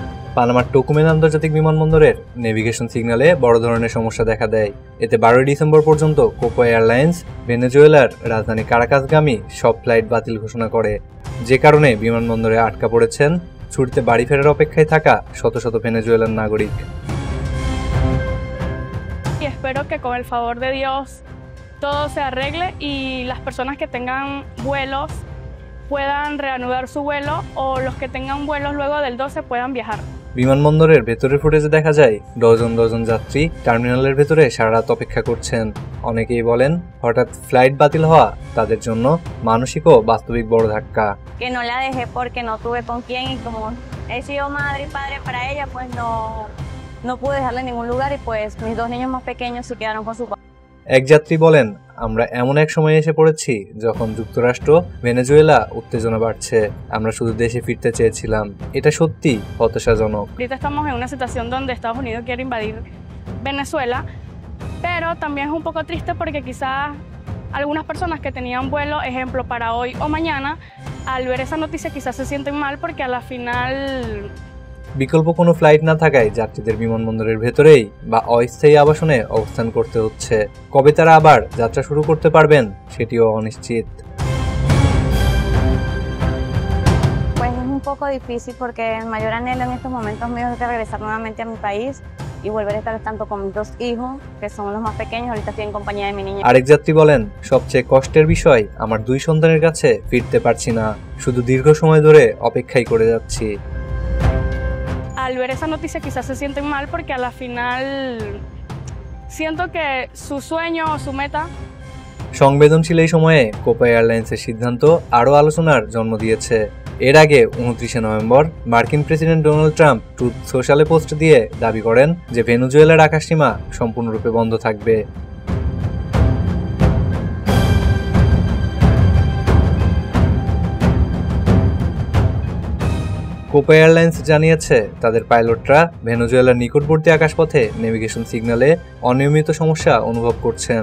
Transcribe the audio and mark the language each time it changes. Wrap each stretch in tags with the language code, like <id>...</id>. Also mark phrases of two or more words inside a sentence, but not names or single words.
<bn>পানামার টোকুমেন আন্তর্জাতিক বিমানবন্দরের নেভিগেশন সিগন্যালে বড় ধরনের সমস্যা দেখা দেয়। এতে 12 ডিসেম্বর পর্যন্ত কোপা এয়ারলাইন্স ভেনেজুয়েলার রাজধানী কারাকাসগামী সব ফ্লাইট বাতিল ঘোষণা করে, যে কারণে বিমানবন্দরে আটকা পড়েছেন ছুটিতে বাড়ি ফেরার অপেক্ষায় থাকা শত শত ভেনেজুয়েলার নাগরিক।</bn> <es>Y espero que con el favor de Dios todo se arregle y las personas que tengan vuelos puedan reanudar su vuelo o los que tengan vuelos luego del 12 puedan viajar.</es> <bn>বিমানবন্দরের ভেতরের ফুটেজে দেখা যায় ডজন ডজন যাত্রী টার্মিনালের ভেতরে সারা রাত অপেক্ষা করছেন। অনেকেই বলেন হঠাৎ ফ্লাইট বাতিল হওয়া তাদের জন্য মানসিক ও বাস্তবিক বড় ধাক্কা।</bn> <es>Que no la dejé porque no tuve con quién y como he sido madre y padre para ella, pues no pude dejarla en ningún lugar y pues mis dos niños más pequeños se quedaron con su papá.</es> <bn>এক যাত্রী বলেন, আমরা এমন এক সময়ে এসে পড়েছি যখন যুক্তরাষ্ট্র ভেনেজুয়েলা উত্তেজনা বাড়ছে। আমরা শুধু দেশে ফিরতে চেয়েছিলাম। এটা সত্যি হতাশাজনক।</bn> <es>Ahorita estamos en una situación donde Estados Unidos quiere invadir Venezuela, pero también es un poco triste porque quizás algunas personas que tenían vuelo, ejemplo, para hoy o mañana, al ver esa noticia quizás se sienten mal porque a la final</es> <bn>বিকল্প কোনো ফ্লাইট না থাকায় যাত্রীদের বিমানবন্দরের ভেতরেই বা অস্থায়ী আবাসনে অবস্থান করতে হচ্ছে। কবে তারা আবার যাত্রা শুরু করতে পারবেন সেটিও অনিশ্চিত।</bn> <es>Pues es un poco difícil porque el mayor anhelo en estos momentos mío es de regresar nuevamente a mi país y volver a estar tanto con mis dos hijos, que son los más pequeños, ahorita estoy en compañía de mi niña.</es> <bn>আরেক যাত্রী বলেন, সবচেয়ে কষ্টের বিষয় আমার দুই সন্তানের কাছে ফিরতে পারছি না, শুধু দীর্ঘ সময় ধরে অপেক্ষাই করে যাচ্ছি।</bn> <es>al ver esa noticia quizás se sienten mal porque a la final siento que su sueño o su meta.</es> <bn>সংবেদনশীল এই সময়ে কোপা এয়ারলাইন্সের সিদ্ধান্ত আরও আলোচনার জন্ম দিয়েছে। এর আগে 29 নভেম্বর মার্কিন প্রেসিডেন্ট ডোনাল্ড ট্রাম্প ট্রুথ সোশ্যালে পোস্ট দিয়ে দাবি করেন যে ভেনেজুয়েলার আকাশসীমা সম্পূর্ণরূপে বন্ধ থাকবে। কোপা এয়ারলাইন্স জানিয়েছে তাদের পাইলটরা ভেনেজুয়েলার নিকটবর্তী আকাশপথে নেভিগেশন সিগন্যালে অনিয়মিত সমস্যা অনুভব করছেন।</bn>